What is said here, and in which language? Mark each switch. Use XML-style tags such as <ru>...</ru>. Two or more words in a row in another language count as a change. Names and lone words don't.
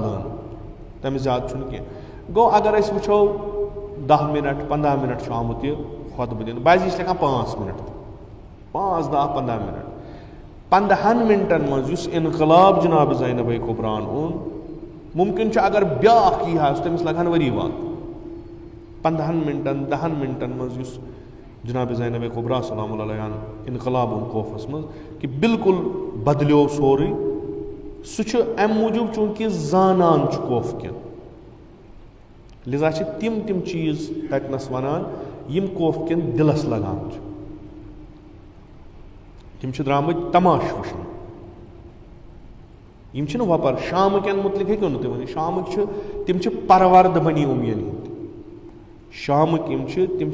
<ks>لٲنہٕ تمہِ زیادٕ چھُنہٕ کینٛہہ گوٚو اگر أسۍ وٕچھو 10 مِنٹ 15 مِنٹ چھُ آمُت یہِ خۄطبہٕ دِنہٕ بعضی چھِ لیکھان 5 مِنٹ 5, 10, 15 مِنٹ 15 مِنٹن منٛز یُس انقلاب جناب زینبے کُبراہن اوٚن ممکن چھُ اگر بیٛاکھ یی ہا تٔمِس لگہٕ ہن ؤری واد 15 مِنٹن 10 مِنٹن منٛز یُس جناب زینب کبریٰ سلام اللہ علیہ انقلاب اوٚن خوفس منٛز کہِ بالکل بدلیو سورُے سُہ چھُ اَمہِ موٗجوٗب چوٗنٛکہِ زانان چھُ خوف کٮ۪ن لِذا چھِ تِم چیٖز تَتنَس وَنان یِم خوف کٮ۪ن دِلس لگان چھِ تِم چھِ درٛامٕتۍ تماش وٕچھنہِ یِم چھِنہٕ وۄپر شامہٕ کٮ۪ن مُتعلِق ہیٚکِو نہٕ تُہۍ ؤنِتھ شامٕکۍ چھِ تِم چھِ پرورد بنی اُمین ہٕنٛدۍ شامٕکۍ یِم چھِ تِم</ks>